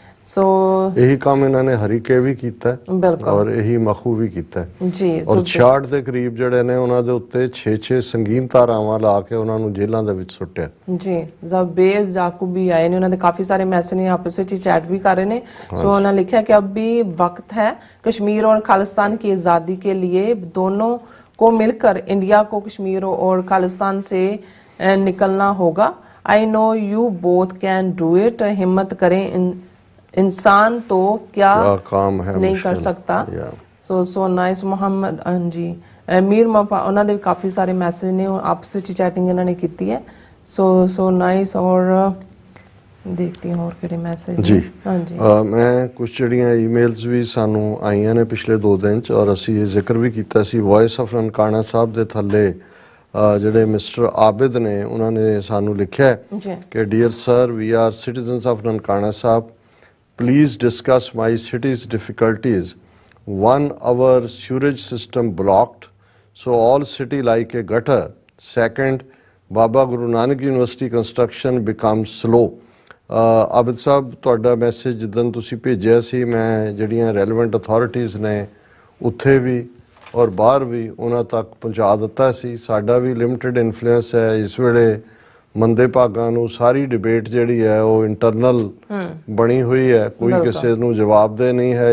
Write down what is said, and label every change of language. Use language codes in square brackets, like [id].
[pa] ਸੋ ਇਹੀ ਕੰਮ ਇਹਨਾਂ ਨੇ ਹਰੀਕੇ ਵੀ ਕੀਤਾ ਬਿਲਕੁਲ, ਔਰ ਇਹੀ ਮਖੂ ਵੀ ਕੀਤਾ ਜੀ। ਔਰ 66 ਦੇ ਕਰੀਬ ਜਿਹੜੇ ਨੇ ਉਹਨਾਂ ਦੇ ਉੱਤੇ 6 ਸੰਗੀਨ ਧਾਰਾਵਾਂ ਲਾ ਕੇ ਉਹਨਾਂ ਨੂੰ ਜੇਲ੍ਹਾਂ ਦੇ ਵਿੱਚ ਸੁੱਟਿਆ ਜੀ। ਜ਼ਬੇਜ਼ ਜਾਕੂਬ ਵੀ ਆਏ ਨੇ, ਉਹਨਾਂ ਦੇ ਕਾਫੀ ਸਾਰੇ ਮੈਸੇਜ ਨੇ, ਆਪਸ ਵਿੱਚ ਚੈਟ ਵੀ ਕਰ ਰਹੇ ਨੇ। ਸੋ ਉਹਨਾਂ ਲਿਖਿਆ [hi] कि अब भी वक्त है कश्मीर और खालिस्तान की आज़ादी के लिए दोनों को मिलकर इंडिया को कश्मीर और खालिस्तान से निकलना होगा। [en] I know you both can do it. [hi] हिम्मत करें, इंसान तो क्या काम है नहीं कर सकता। [pa] सो नाइस मोहम्मद जी मीर मफा, ਉਹਨਾਂ ਦੇ ਕਾਫੀ ਸਾਰੇ ਮੈਸੇਜ ਨੇ, ਆਪਸ ਵਿੱਚ ਚੈਟਿੰਗ ਇਹਨਾਂ ਨੇ ਕੀਤੀ ਹੈ। ਸੋ ਨਾइस। और ਦੇਖਦੀ ਹਾਂ ਹੋਰ ਕਿਹੜੇ ਮੈਸੇਜ ਜੀ। ਹਾਂਜੀ, ਮੈਂ ਕੁਝ ਜਿਹੜੀਆਂ ਈਮੇਲਸ ਵੀ ਸਾਨੂੰ ਆਈਆਂ ਨੇ ਪਿਛਲੇ 2 ਦਿਨ ਚ, ਔਰ ਅਸੀਂ ਇਹ ਜ਼ਿਕਰ ਵੀ ਕੀਤਾ ਸੀ ਵੌਇਸ ਆਫ ਨਨਕਾਣਾ ਸਾਹਿਬ ਦੇ ਥੱਲੇ ਜਿਹੜੇ ਮਿਸਟਰ ਆਬਿਦ ਨੇ ਉਹਨਾਂ ਨੇ ਸਾਨੂੰ ਲਿਖਿਆ ਕਿ [en] Dear sir, we are citizens of Nankana Sahib, please discuss my city's difficulties. 1, our sewage system blocked, so all city like a gutter. 2, Baba Guru Nanak University construction becomes slow. [pa] Abid ਸਾਹਿਬ, ਤੁਹਾਡਾ ਮੈਸੇਜ ਜਿੱਦਣ ਤੁਸੀਂ ਭੇਜਿਆ ਸੀ, ਮੈਂ ਜਿਹੜੀਆਂ ਰੈਲੇਵੈਂਟ ਅਥਾਰਟੀਜ਼ ਨੇ ਉੱਥੇ ਵੀ ਔਰ ਬਾਹਰ ਵੀ ਉਹਨਾਂ ਤੱਕ ਪਹੁੰਚਾ ਦਿੱਤਾ ਸੀ। ਸਾਡਾ ਵੀ ਲਿਮਟਿਡ ਇਨਫਲੂਐਂਸ ਹੈ ਇਸ ਵੇਲੇ। ਮੰਦੇ ਭਾਗਾਂ ਨੂੰ ਸਾਰੀ ਡਿਬੇਟ ਜਿਹੜੀ ਹੈ ਉਹ ਇੰਟਰਨਲ ਬਣੀ ਹੋਈ ਹੈ, ਕੋਈ ਕਿਸੇ ਨੂੰ ਜਵਾਬਦੇਹ ਨਹੀਂ ਹੈ।